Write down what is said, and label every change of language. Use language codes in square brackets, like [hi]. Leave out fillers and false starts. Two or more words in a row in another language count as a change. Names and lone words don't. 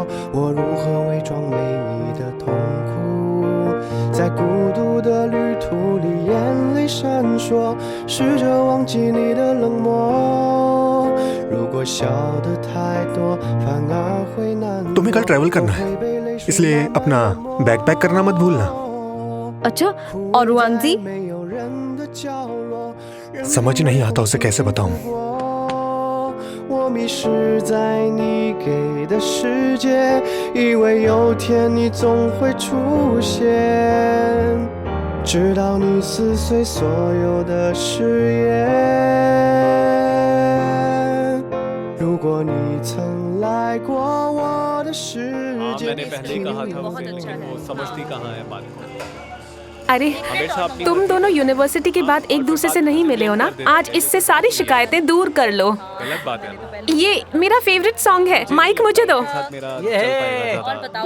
[zh] 我如何伪装没你的痛苦？在孤独的旅途里，眼泪闪烁，试着忘记你的冷漠。如果笑得太多，反而会难过。 [hi] तुम्हें कल ट्रैवल करना है, इसलिए अपना [en] bag pack [hi] करना मत भूलना। अच्छा, और वांग जी? [zh] 没有人的角落， [hi] समझ नहीं आता उसे कैसे बताऊं। [zh] 我迷失在你给的世界，以为有天你总会出现，直到你撕碎所有的誓言。如果你曾来过我的世界， [hi] मैंने पहले ही कहा था उसे, अच्छा लेकिन है। वो समझती कहाँ है बात को। अरे हमेशा अपनी तुम दोनों यूनिवर्सिटी के बाद एक दूसरे से नहीं मिले हो ना? आज इससे सारी शिकायतें दूर कर लो। गलत बात है ना। ये मेरा [en] favorite song [hi] है, माइक मुझे दो। साथ मेरा ये चल है। पाएगा और ज़्यादा।